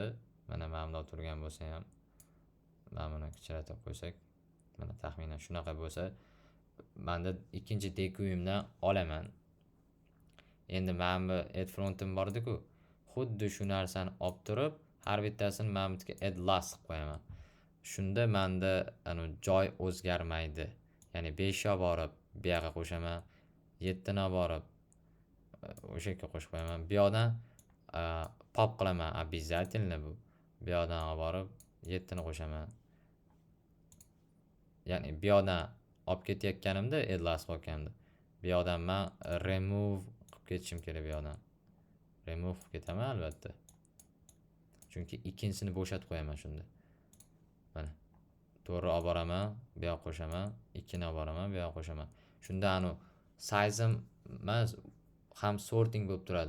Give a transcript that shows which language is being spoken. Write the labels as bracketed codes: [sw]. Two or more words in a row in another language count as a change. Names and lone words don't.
[uz] Mana bundoq turgan bo'lsa ham, mana buni kichratib qo'ysak, mana taxminan shunaqa bo'lsa, menda ikkinchi deque'imdan olaman. Endi mana bu [en] add front'im [uz] bor-ku. Xuddi shu narsani olib turib, har bittasini mana bu yerga [en] add last [uz] qilib qo'yaman. Shunda menda joy o'zgarmaydi. Ya'ni 5 ga borib bu yoqqa qo'shaman, 7 ni borib o'sha yerga qo'shib qo'yaman. Bu yoqdan pop qilaman, обязательно bu. Bu yoqdan olib borib 7 ni qo'shaman. Ya'ni bu yoqdan olib ketayotganimda [en] add last [uz] qilganimda, bu yoqdan men remove qilib ketishim kerak bu yoqdan. Remove qilib ketaman albatta. Chunki ikkinchisini bo'shatib qo'yaman shunda. Mana. To'g'ri olib boraman, bu yoqqa qo'shaman, 2 ni olib boraman, bu yoqqa qo'shaman. Shunda size'im emas, ham sorting bo'lib turadi.